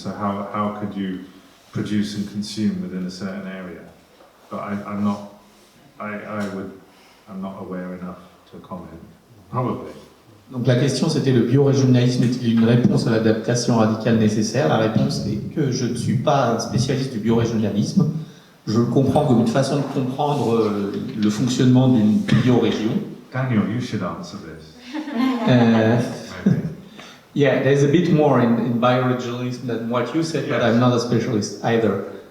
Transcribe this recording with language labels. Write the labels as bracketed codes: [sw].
[en] So how could you produce and consume within a certain area? But I'm not aware enough to comment. Probably. [fr] Donc la question c'était le biorégionalisme est-il une réponse à l'adaptation radicale nécessaire? La réponse est que je ne suis pas un spécialiste du biorégionalisme. Je le comprends comme une façon de comprendre le fonctionnement d'une biorégion. [en] Daniel, you should answer this. Maybe. Yeah, there's a bit more in bioregionalism than what you said, but I'm not a specialist either.